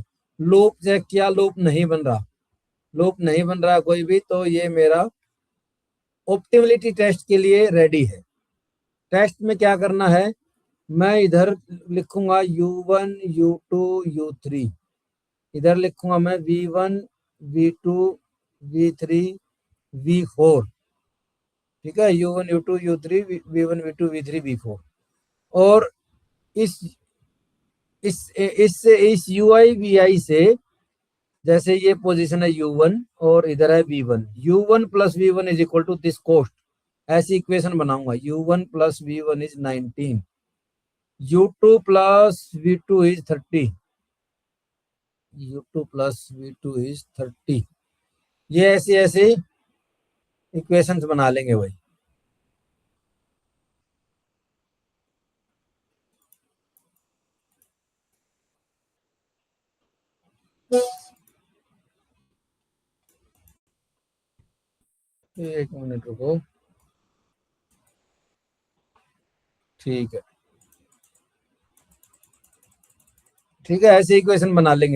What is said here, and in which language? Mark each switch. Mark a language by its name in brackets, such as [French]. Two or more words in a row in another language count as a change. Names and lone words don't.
[English] loop check [Hindi] किया, लूप नहीं बन रहा, लूप नहीं बन रहा कोई भी, तो ये मेरा [English] optimality test [Hindi] के लिए रेडी है। टेस्ट में क्या करना है, मैं इधर लिखूंगा u1 u2 u3, इधर लिखूंगा मैं v1 v2 v3 v4। ठीक है, u1 u2 u3 v1 v2 v3 v4। और इस इस ui vi से, जैसे ये पोजीशन है u1 और इधर है v1, u1 + v1 [English] is equal to this cost, [Hindi] ऐसी इक्वेशन बनाऊंगा। u1 + v1 इज 19, u2 + v2 इज 30, u2 + v2 इज 30। ये ऐसे ऐसे इक्वेशंस बना लेंगे भाई। एक मिनट रुको, ठीक है, ठीक है, ऐसे इक्वेशन बना लेंगे।